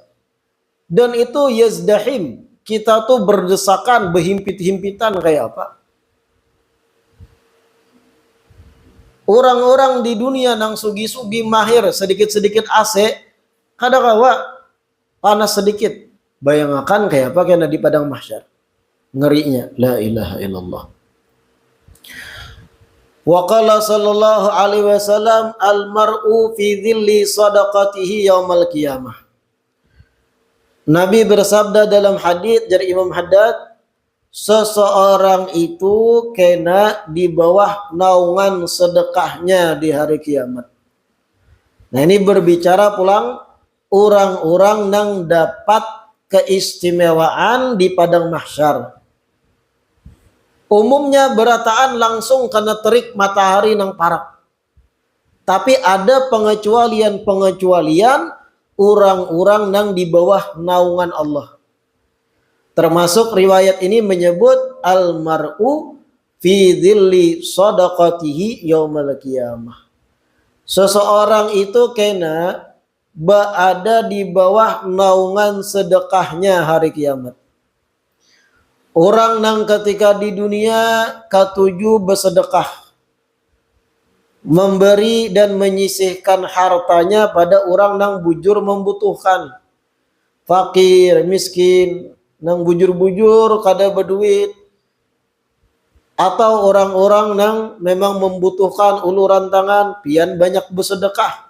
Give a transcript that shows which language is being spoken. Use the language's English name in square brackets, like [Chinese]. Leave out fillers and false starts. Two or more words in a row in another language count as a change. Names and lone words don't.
[Indonesian] Dan itu yazdahim, kita tuh berdesakan, berhimpit-himpitan kayak apa? [Banjar] Orang-orang di dunia nang sugi-sugi mahir sedikit-sedikit AC, kadang-kadang panas sedikit. [Indonesian] Bayangkan kayak apa kena di padang mahsyar. Ngerinya, [Arabic] لا إله إلا الله. وقال صلى الله عليه وسلم المرء في ظل صدقته يوم القيامة. [Indonesian] Nabi bersabda dalam hadis dari Imam Haddad, seseorang itu kena di bawah naungan sedekahnya di hari kiamat. [Banjar] Nah ini berbicara pulang orang-orang yang dapat keistimewaan di padang mahsyar. Umumnya berataan langsung kena terik matahari nang parak. Tapi ada pengecualian orang-orang nang di bawah naungan Allah. [Indonesian] Termasuk riwayat ini menyebut [Arabic] المرء في ظل صدقته يوم القيامة. [Indonesian] Seseorang itu kena berada di bawah naungan sedekahnya hari kiamat. [Banjar] Orang nang ketika di dunia ketujuh bersedekah, memberi dan menyisihkan hartanya pada orang nang bujur membutuhkan, fakir, miskin, nang bujur-bujur kada berduit, atau orang-orang nang memang membutuhkan uluran tangan, pian banyak bersedekah.